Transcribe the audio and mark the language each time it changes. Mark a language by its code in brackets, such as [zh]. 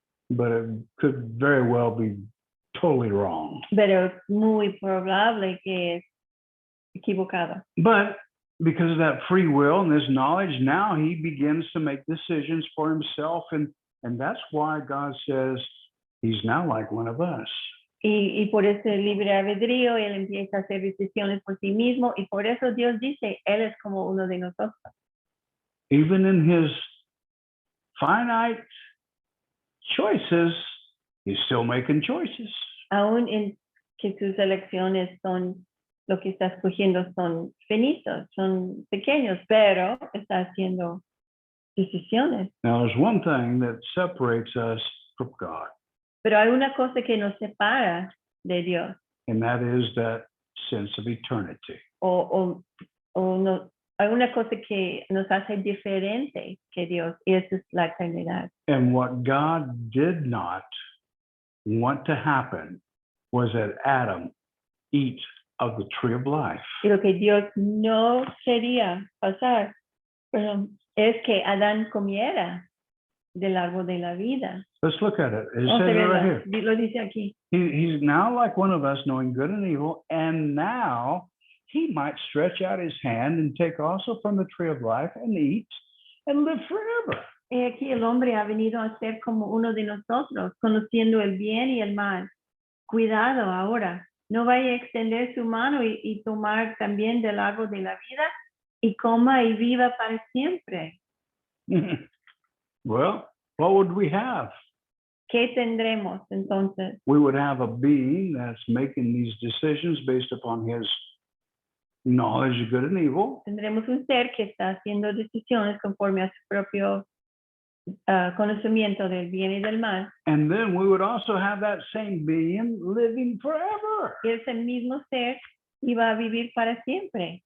[en] but it could very well be totally wrong. [es] pero es muy probable que es equivocado. [en] But because of that free will and this knowledge, now he begins to make decisions for himself, and that's why God says he's now like one of us. [es] Y por ese libre albedrío, él empieza a hacer decisiones por sí mismo, y por eso Dios dice, él es como uno de nosotros. [en] Even in his finite choices, he's still making choices. [es] Aún en que sus elecciones son, lo que está escogiendo son finitos, son pequeños, pero está haciendo decisiones. [en] Now, there's one thing that separates us from God, [es] Pero hay una cosa que nos separa de Dios, [en] and that is that sense of eternity. [es] o no, hay una cosa que nos hace diferente que Dios, y esa es la eternidad. [en] And what God did not want to happen was that Adam eat of the tree of life. [es] Y lo que Dios no quería pasar, perdón, es que Adán comiera del árbol de la vida. [en] Let's look at it. It [es] Vamos a [en] says it right [es] verlo. [en] here. [es] Lo dice aquí. [en] He's now like one of us, knowing good and evil, and now he might stretch out his hand and take also from the tree of life and eat and live forever. [es] Y aquí el hombre ha venido a ser como uno de nosotros, conociendo el bien y el mal. Cuidado ahora, no vaya a extender su mano y tomar también del árbol de la vida y coma y viva para siempre. [en] Well, what would we have? [es] ¿Qué tendremos entonces? [en] We would have a being that's making these decisions based upon his knowledge of good and evil. [es] Tendremos un ser que está haciendo decisiones conforme a su propio conocimiento del bien y del mal. [en] And then we would also have that same being living forever. [es] Y ese mismo ser iba a vivir para siempre.